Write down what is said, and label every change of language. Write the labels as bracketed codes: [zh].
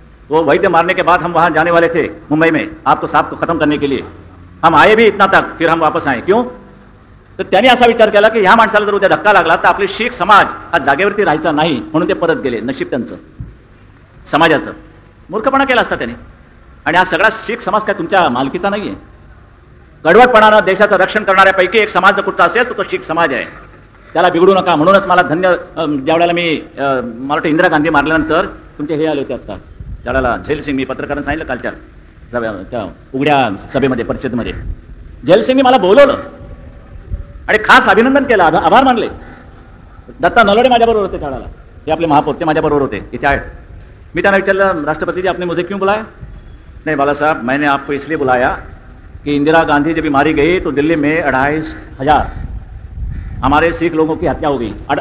[hi] वो वैद्य मारने के बाद हम वहाँ जाने वाले थे मुंबई में आपको साहब को खत्म करने के लिए. हम आए भी इतना तक, फिर हम वापस आए. क्यों? [mr] तर त्यांनी असा विचार केला की ह्या माणसाला जर उद्या धक्का लागला तर आपले शीख समाज हा जागेवरती राहायचा नाही, म्हणून ते परत गेले. नशीब त्यांचं समाजाचं. मूर्खपणा केला असता त्यांनी. आणि हा सगळा शीख समाज काय तुमच्या मालकीचा नाही आहे. कडवटपणानं देशाचं रक्षण करणाऱ्यापैकी एक समाज जर कुठचा असेल तर तो शीख समाज आहे. त्याला बिघडू नका. म्हणूनच मला ज्यावेळेला मी मला वाटतं इंदिरा गांधी मारल्यानंतर तुमचे हे आले होते आता त्यावेळेला झैलसिंग, मी पत्रकारांना सांगितलं कालच्या त्या उघड्या सभेमध्ये परिषदेमध्ये, झैलसिंगनी मला बोलवलं आणि खास अभिनंदन केलं, आभार मानले. दत्ता नलोडे माझ्याबरोबर होते त्यावेळेला, हे आपले महापौर, ते माझ्याबरोबर होते इथे आहेत. मी त्यांना विचारलं, [hi] राष्ट्रपति जी आपने मुझे क्यों बुलाया? नहीं बाला साहब, मैंने आपको इसलिए बुलाया कि इंदिरा गांधी जब मारी गई तो दिल्ली में 25,000 हमारे सिख लोगों की हत्या हो गई.